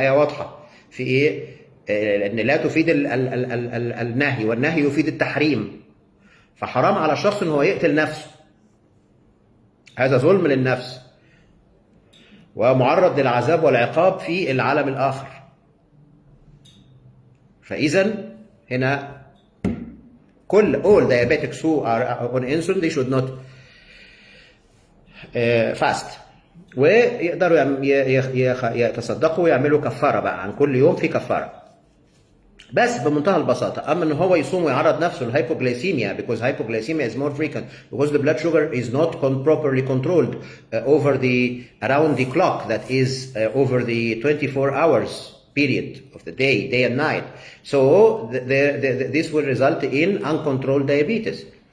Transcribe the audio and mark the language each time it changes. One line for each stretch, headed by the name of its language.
Arabic: آية واضحة في إيه؟ لأن لا تفيد النهي، والنهي يفيد التحريم. فحرام على الشخص إن هو يقتل نفسه، هذا ظلم للنفس ومعرض للعذاب والعقاب في العالم الآخر. فإذا هنا
English: all diabetics who are on insulin they should not fast.
Arabic: ويقدروا يتصدقوا ويعملوا كفارة بقى عن كل يوم في كفارة، بس بمنتهى البساطة. أما إن هو يصوم ويعرض نفسه للهايبوغليسيميا
English: because hypoglycemia is more frequent because the blood sugar is not properly controlled over the around the clock, that is over the 24 hours period of the day and night. So this will result in uncontrolled diabetes.